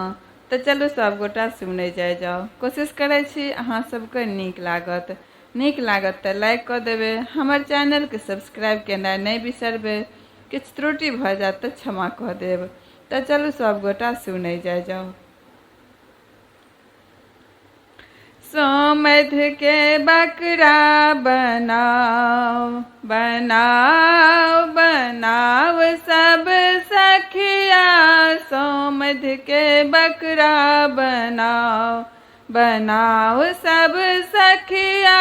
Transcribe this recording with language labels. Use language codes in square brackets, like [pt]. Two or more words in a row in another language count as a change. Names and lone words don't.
[mai] तऽ चलू सब गोटा सुनै जाओ। कोशिश करै छी अहाँ सबके नीक लागत तऽ लाइक कऽ देबै। हमर चैनल के सब्सक्राइब केनाइ नहि बिसरबै। किछु त्रुटि भऽ जायत तऽ क्षमा कऽ देब। तऽ चलू सब गोटा सुनै जाओ। सोमध के बकरा बनाओ बनाओ बनाओ सब सखिया। सोमध के बकरा बनाओ बनाओ सब सखिया।